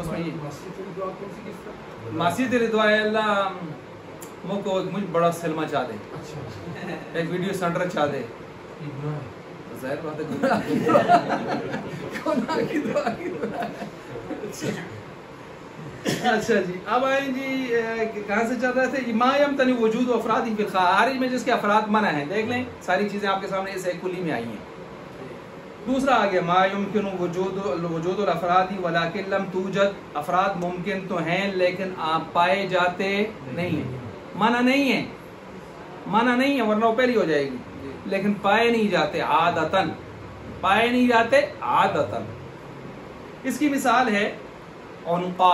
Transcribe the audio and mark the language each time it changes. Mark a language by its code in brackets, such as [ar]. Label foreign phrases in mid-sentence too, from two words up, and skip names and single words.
[ur] اس میں یہ معصیت دعا ہے، اللہ مجھ بڑا سلمہ چاہ دے، ایک ویڈیو سینٹر چاہ دے. ظاہر بات ہے گناہ کی دعا کی دعا. اچھا جی. اب آئیں جی کہاں سے چل رہے تھے؟ [ar] ما یمتنع وجود افراد فی الخارج [ur] میں جس کے افراد منع ہیں. دیکھ لیں ساری چیزیں آپ کے سامنے اس ایک کلی میں آئی ہیں. دوسرا آگے [ar] ما یمکن وجود الافراد ولکن لم توجد، [ur] افراد ممکن تو ہیں لیکن آپ پائے جاتے نہیں ہیں. منع نہیں ہے، منع نہیں ہے ورنہ وہ پہلی ہو جائے گی، لیکن پائے نہیں جاتے عادتاً. پائے نہیں جاتے عادتاً. اس کی مثال ہے عنقا.